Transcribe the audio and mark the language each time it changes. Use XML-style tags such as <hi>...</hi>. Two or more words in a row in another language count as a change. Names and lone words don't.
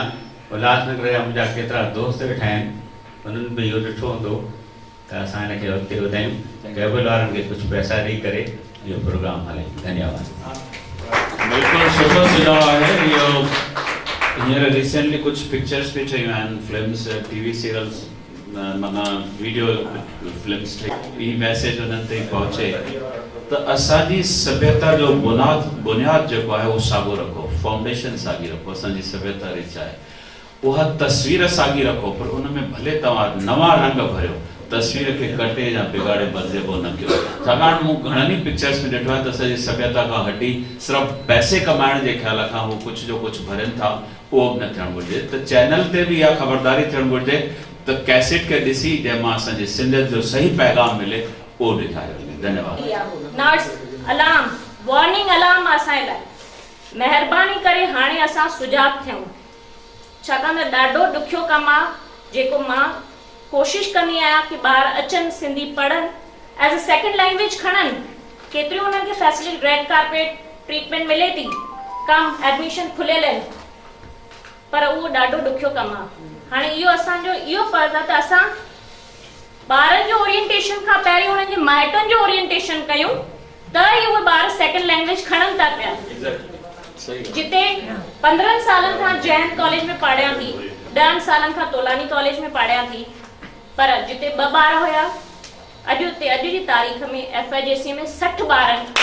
<sd>उल्हासनगर जा मुंहिंजा केतिरा दोस्त वेठा आहिनि, उन्हनि बि इहो ॾिठो हूंदो त असां हिनखे अॻिते वधायूं, केबल वारनि खे कुझु पैसा ॾेई करे इहो प्रोग्राम हलायूं। धन्यवाद। बिल्कुलु सुठो सुझाव आहे इहो। हींअर रिसेंटली कुझु पिक्चर्स बि ठहियूं आहिनि, फिल्म्स,</sd> <en>TV serials,</en> <sd>माना</sd> <en>video films</en> <sd>ठही, हीअ मैसेज उन्हनि ताईं पहुचे त असांजी सभ्यता जो बुनियाद जेको आहे उहो साॻियो रखो, फाउंडेशन साॻी रखो, असांजी सभ्यता रिच आहे, उहा तस्वीर साॻी रखो, पर उन में भले तव्हां नवां रंग भरियो, तस्वीर खे कटे या बिगाड़े बदिलिबो न कयो। छाकाणि मूं घणनि ई पिक्चर्स में ॾिठो आहे त असांजी सभ्यता खां हटी सिर्फ़ु पैसे कमाइण जे ख़्याल खां हू कुझु जो कुझु भरनि था, उहो बि न थियणु घुरिजे। त चैनल ते बि इहा ख़बरदारी थियणु घुरिजे त कैसेट खे ॾिसी जंहिंमां असांजी सिंधियत जो सही पैगाम मिले उहो ॾेखारियो वञे। धन्यवाद।</sd> <en>nurse alarm, warning alarm</en> <sd>असांजे लाइ, महिरबानी करे हाणे असां सुजाग थियूं, छाकाणि त ॾाढो ॾुखियो कमु आहे जेको मां कोशिशि कंदी आहियां कि ॿार अचनि, सिंधी पढ़नि,</sd> <en>as a second language</en> <sd>खणनि। केतिरियूं उन्हनि खे फैसिलिटी,</sd> <en>red carpet treatment</en> <sd>मिले थी, कम एडमिशन खुलियल आहिनि, पर उहो ॾाढो ॾुखियो कमु आहे। हाणे इहो असांजो इहो फ़र्ज़ु आहे त असां ॿारनि जो ओरिएंटेशन खां पहिरीं उन्हनि जे माइटनि जो ओरिएंटेशन कयूं, त ई उहे ॿार</sd> <en>second language</en> <sd>खणनि था पिया। जिते 15 सालनि खां जैन कॉलेज में पढ़ियां थी, 10 सालनि खां तोलानी कॉलेज में पढ़ियां थी, पर जिते 2 ॿार हुया, अॼु जी तारीख़ में FIJC में 60 ॿारनि।</sd>